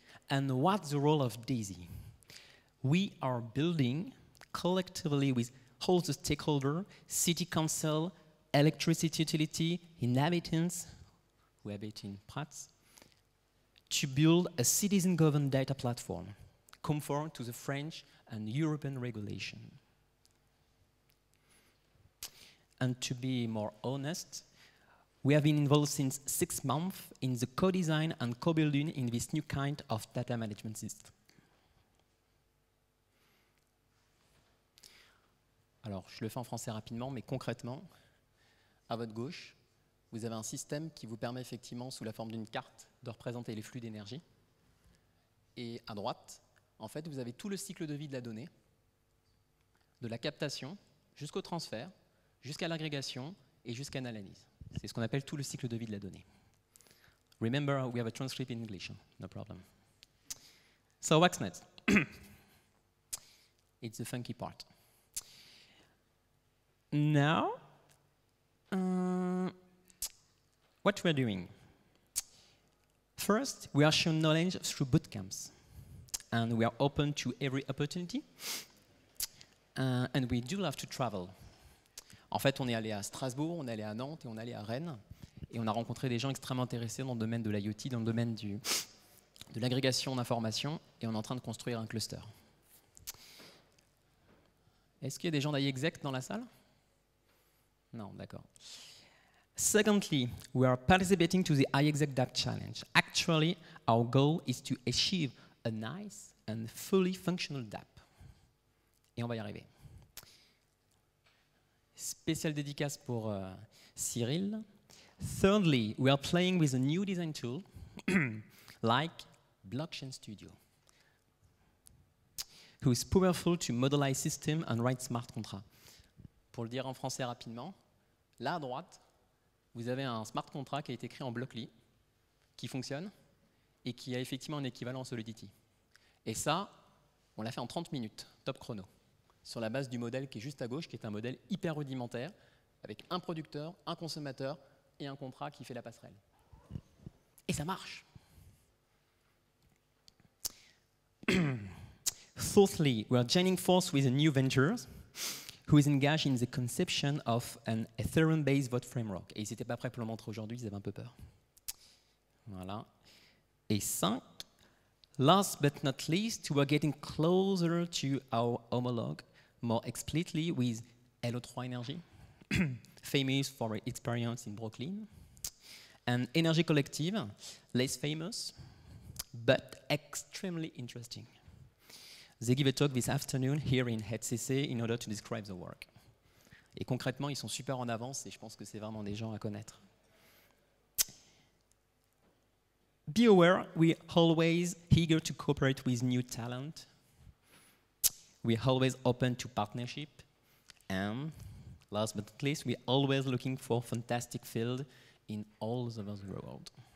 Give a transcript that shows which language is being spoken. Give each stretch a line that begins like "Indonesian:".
English: And what's the role of DAISY? We are building collectively with all the stakeholders, city council, electricity utility, inhabitants, who habit in Prats, to build a citizen-governed data platform conform to the French and European regulation. And to be more honest, we have been involved since 6 months in the co-design and co-building in this new kind of data management system.
French: Alors, je le fais en français rapidement, mais concrètement, à votre gauche, vous avez un système qui vous permet effectivement, sous la forme d'une carte, de représenter les flux d'énergie. Et à droite, en fait, vous avez tout le cycle de vie de la donnée, de la captation jusqu'au transfert, jusqu'à l'agrégation et jusqu'à l'analyse. C'est ce qu'on appelle tout le cycle de vie de la donnée.
English: Remember, we have a transcript in English, no problem. So what's next? It's the funky part. Now, what we're doing. First, we are sharing knowledge through bootcamps. And we are open to every opportunity. And we do love to travel.
French: En fait, on est allé à Strasbourg, on est allé à Nantes et on est allé à Rennes. Et on a rencontré des gens extrêmement intéressés dans le domaine de l'IoT, dans le domaine de l'agrégation d'informations. Et on est en train de construire un cluster. Est-ce qu'il y a des gens d'IExec dans la salle? Non, d'accord.
English: Secondly, we are participating to the iExec DAP Challenge. Actually, our goal is to achieve a nice and fully functional DAP.
French: Et on va y arriver. Spéciale dédicace pour Cyril.
English: Thirdly, we are playing with a new design tool like Blockchain Studio, who is powerful to modelize system and write smart contracts.
French: Pour le dire en français rapidement, là à droite, vous avez un smart contract qui a été créé en Blockly, qui fonctionne et qui a effectivement un équivalent en Solidity. Et ça, on l'a fait en 30 minutes, top chrono. sur la base du modèle qui est juste à gauche, qui est un modèle hyper rudimentaire, avec un producteur, un consommateur et un contrat qui fait la passerelle. Et ça marche.
English: Fourthly, we are joining force with a new venture who is engaged in the conception of an Ethereum-based vote framework.
French: Et ils n'étaient pas prêts pour le montrer aujourd'hui, ils avaient un peu peur. Voilà.
English: Et 5, last but not least, we are getting closer to our homologue, more explicitly with LO3 Energy, famous for its experience in Brooklyn, and Energy Collective, less famous, but extremely interesting. They give a talk this afternoon here in HCC in order to describe the work.
French: Et concrètement, ils sont super en avance et je pense que c'est vraiment des gens à connaître.
English: Be aware, we're always eager to cooperate with new talent. We're always open to partnership. And last but not least, we're always looking for fantastic field in all over the world.